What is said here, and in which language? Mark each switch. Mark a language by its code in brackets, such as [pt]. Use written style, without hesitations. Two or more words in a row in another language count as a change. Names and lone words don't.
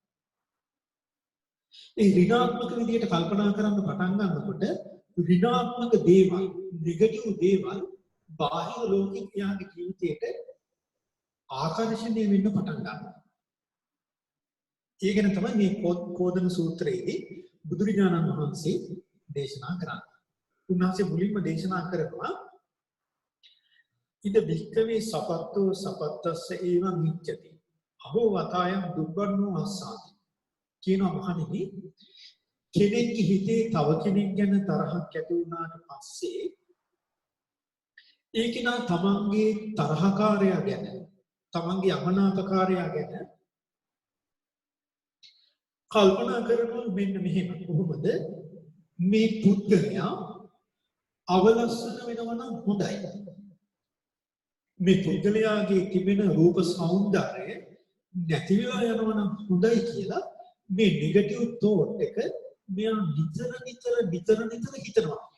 [si] ඒ ඍණාත්මක විදිහට කල්පනා කරන්න පටන් ගන්නකොට ඍණාත්මක දේවල්, නෙගටිව් දේවල් බාහිර ලෝකෙක යාගේ ජීවිතයට ආකර්ෂණය වෙන්න පටන් ගන්නවා. ඒ ගැන තමයි මේ කෝදන සූත්‍රයේදී බුදුරජාණන් වහන්සේ දේශනා කරන්නේ. උන්වහන්සේ මුලින්ම දේශනා කරනවා [pi] ඉද භික්කවේ සපත්තෝ සපත්තස්ස ඒවං මිච්ඡති අහෝ වතායන් දුබ්බන්නෝ අස්සාති [si] කියනවා මහණෙනි කෙනෙක්ගේ හිතේ තව කෙනෙක් ගැන තරහක් ඇති වුණාට පස්සේ ඒක නා තමන්ගේ තරහකාරයා ගැන තමන්ගේ අමනාපකාරයා ගැන කල්පනා කරනවා මෙන්න මෙහෙම කොහොමද මේ පුද්ගලයා අවලස්සන වෙනවා නම් හොඳයි මේ පුද්ගලයාගේ තිබෙන රූප సౌందර්යය නැති වෙලා යනවා නම් හොඳයි කියලා මේ [en] negative thought [si] එක මෙයා නිතර හිතනවා.